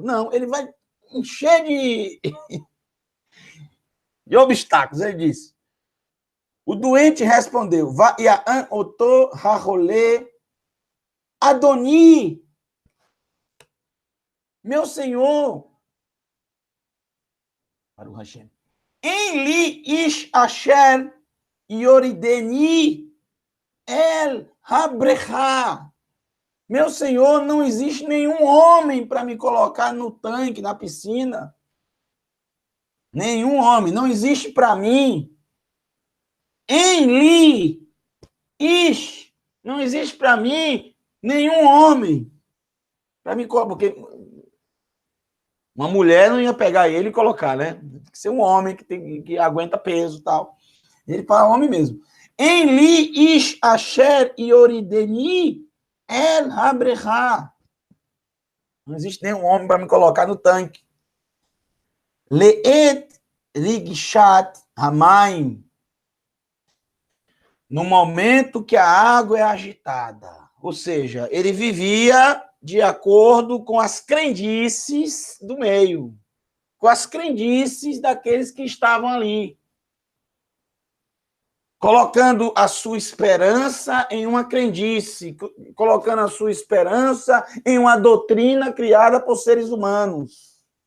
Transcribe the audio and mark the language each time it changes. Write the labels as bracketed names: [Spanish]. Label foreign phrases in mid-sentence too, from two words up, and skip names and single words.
[Portuguese] Não, ele vai encher de obstáculos. Ele disse, o doente respondeu, [Hebrew] Va'ya'an oto ha'rolé Adoni, [Portuguese] meu senhor, para o Hashem, [Hebrew] em li ish asher yorideni el habrecha. [Portuguese] Meu senhor, não existe nenhum homem para me colocar no tanque, na piscina. Nenhum homem, não existe para mim. [Hebrew] Em li ish, [Portuguese] não existe para mim nenhum homem para me colocar, porque uma mulher não ia pegar ele e colocar, né? Tem que ser um homem que aguenta peso e tal. Ele fala homem mesmo. [Hebrew] Em li ish asher yorideni el habrecha. [Portuguese] Não existe nenhum homem para me colocar no tanque. [Hebrew] Leet rigshat hamaim. [Portuguese] No momento que a água é agitada. Ou seja, ele vivia de acordo com as crendices do meio, com as crendices daqueles que estavam ali, colocando a sua esperança em uma crendice, colocando a sua esperança em uma doutrina criada por seres humanos.